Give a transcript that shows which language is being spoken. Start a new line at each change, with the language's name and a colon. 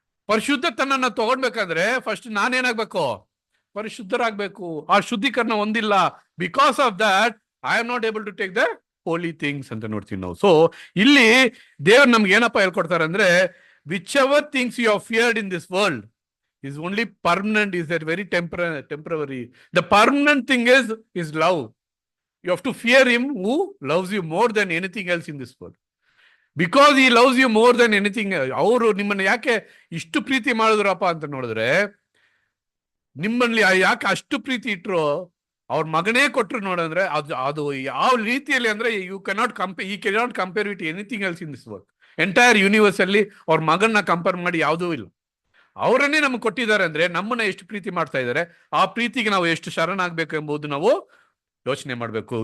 Kannada: ಪರಿಶುದ್ಧತನ ತಗೊಳ್ಬೇಕಂದ್ರೆ first ನಾನೇನಾಗ್ಬೇಕು, ಪರಿಶುದ್ಧರಾಗ್ಬೇಕು. ಆ ಶುದ್ಧೀಕರಣ ಹೊಂದಿಲ್ಲ.
English: because of that I am not able to take the holy things
Kannada: ಅಂತ ನೋಡ್ತೀವಿ ನಾವು. ಸೊ ಇಲ್ಲಿ ದೇವ್ರು ನಮ್ಗೆ ಏನಪ್ಪ ಹೇಳ್ಕೊಡ್ತಾರೆ ಅಂದ್ರೆ,
English: Whichever things you have feared in this world is only permanent, is that very temporary. The permanent thing is love. You have to fear him who loves you more than anything else in this world, because he loves you more than anything else.
Kannada: ಅವರು ನಿಮ್ಮನ್ನ ಯಾಕೆ ಇಷ್ಟು ಪ್ರೀತಿ ಮಾಡಿದ್ರಪ್ಪ ಅಂತ ನೋಡಿದ್ರೆ, ನಿಮ್ಮಲ್ಲಿ ಯಾಕೆ ಅಷ್ಟು ಪ್ರೀತಿ ಇಟ್ರು, ಅವ್ರ ಮಗನೇ ಕೊಟ್ರು ನೋಡಂದ್ರೆ ಅದು ಯಾವ ರೀತಿಯಲ್ಲಿ ಅಂದ್ರೆ
English: You cannot compare with anything else in this world.
Kannada: Entire universe ಅಲ್ಲಿ ಅವ್ರ ಮಗನ್ನ ಕಂಪೇರ್ ಮಾಡಿ ಯಾವುದೂ ಇಲ್ಲ. ಅವರನ್ನೇ ನಮ್ಗೆ ಕೊಟ್ಟಿದ್ದಾರೆ ಅಂದ್ರೆ ನಮ್ಮನ್ನ ಎಷ್ಟು ಪ್ರೀತಿ ಮಾಡ್ತಾ ಇದ್ದಾರೆ, ಆ ಪ್ರೀತಿಗೆ ನಾವು ಎಷ್ಟು ಶರಣಾಗಬೇಕು ಎಂಬುದು ನಾವು ಯೋಚನೆ ಮಾಡಬೇಕು.